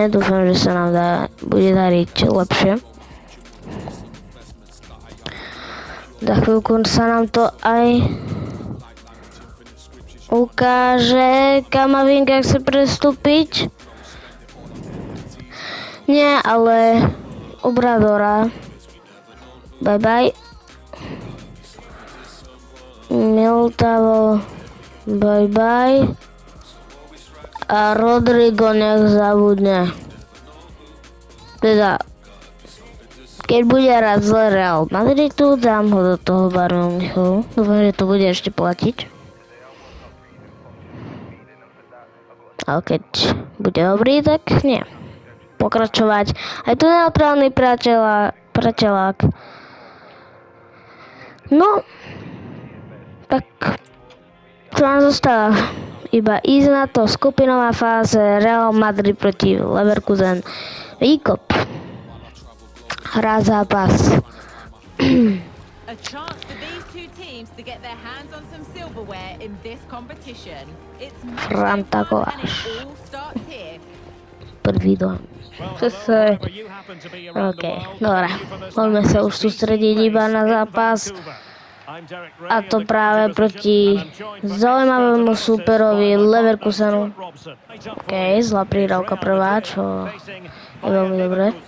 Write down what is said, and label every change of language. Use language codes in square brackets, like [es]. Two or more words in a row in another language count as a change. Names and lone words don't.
[sk] Dúfam, že sa nám bude dariť lepšie. Za chvíľku sa nám to aj ukáže. Kamavinga chce prestúpiť. Nie, ale Obradora. [en] Bye bye. Miltavo. Bye bye. [sk] A Rodrigo nech zabudne. Teda keď bude raz zle Real Madridu, dám ho do toho Bayernu Münchenu. Dúfam, že to bude ešte platiť. Ale keď bude dobrý, tak nie. Pokračovať. Aj tu neutrálny priateľák. No, tak čo nám zostáva? Iba ísť na to, skupinová fáze, Real Madrid proti Leverkusen. Výkop. Hrá zápas. [en] A chance for these two teams to get their hands on some silverware in this competition. It's match day 1 and it all starts here. [sk] Prvý dom. Zase... OK, dobre. Poďme sa už sústrediť iba na zápas. A to práve proti zaujímavému súperovi Leverkusenu. OK, zlá prihrávka prvá, čo je veľmi dobré.